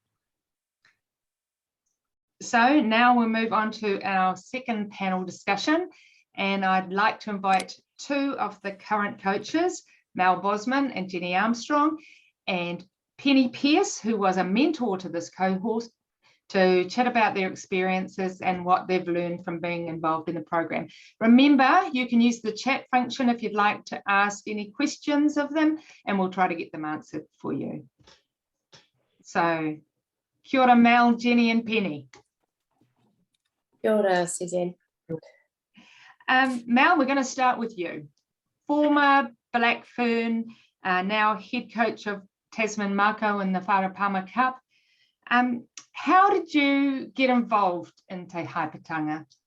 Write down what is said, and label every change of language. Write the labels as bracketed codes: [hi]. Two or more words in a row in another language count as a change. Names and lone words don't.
[en] So now we'll move on to our second panel discussion, and I'd like to invite 2 of the current coaches, Mel Bosman and Jenny Armstrong, and Penny Pearce, who was a mentor to this cohort, to chat about their experiences and what they've learned from being involved in the program. Remember, you can use the chat function if you'd like to ask any questions of them, and we'll try to get them answered for you. So, [mi] kia ora, Mel, Jenny and Penny. Kia ora, Suzanne. [en] Mel, we're going to start with you. Former Black Fern, now head coach of Tasman Mako in the Wharapama Cup. How did you get involved in Te Hāpaitanga?